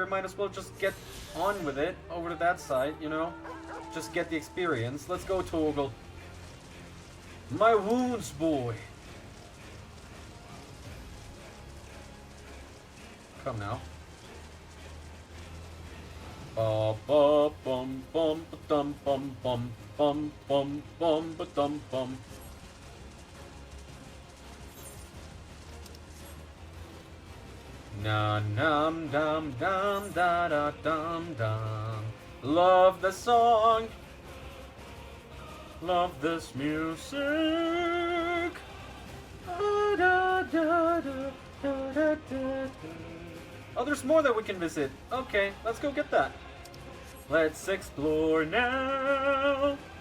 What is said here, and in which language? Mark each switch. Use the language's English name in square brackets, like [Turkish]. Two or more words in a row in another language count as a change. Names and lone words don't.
[English] Might as well just get on with it. Over to that side, you know? Just get the experience. Let's go, Torgal. My wounds, boy. Come now. Ba ba bum bum ba dum bum bum bum bum bum ba dum bum. Na num dum dum da da dum dum. Love the song. Love this music. Da da da da da da da. Oh, there's more that we can visit. Okay, let's go get that. Let's explore now.